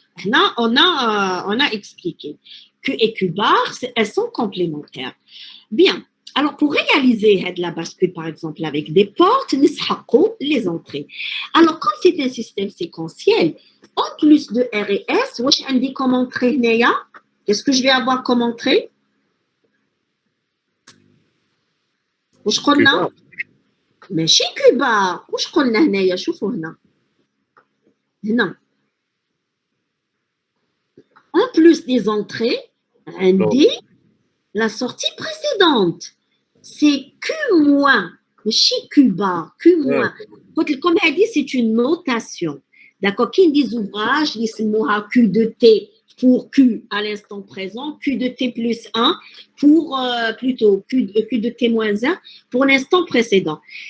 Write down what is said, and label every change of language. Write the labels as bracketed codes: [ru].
[fr] Là, on a expliqué. Q et Q bar, elles sont complémentaires. Bien. Alors, pour réaliser la bascule, par exemple, avec des portes, nous les entrées. Alors, comme c'est un système séquentiel, en plus de R et S, on dit comme entrée, qu'est-ce que je vais avoir comme entrée? [ar] واش قلنا؟ ماشي كوبار، واش قلنا هنايا؟ شوفوا هنا [fr] plus des entrées, [ar] عندي [fr] la sortie précédente. C'est Q moins, [ar] ماشي [fr] Q bar, Q moins. [ar] قلت لكم هذه [fr] c'est une notation. D'accord, [ar] كاين [fr] des ouvrages [ar] اللي يسموها [fr] Q de T pour Q à l'instant présent, Q de T plus 1 pour plutôt Q de T moins 1 pour l'instant précédent.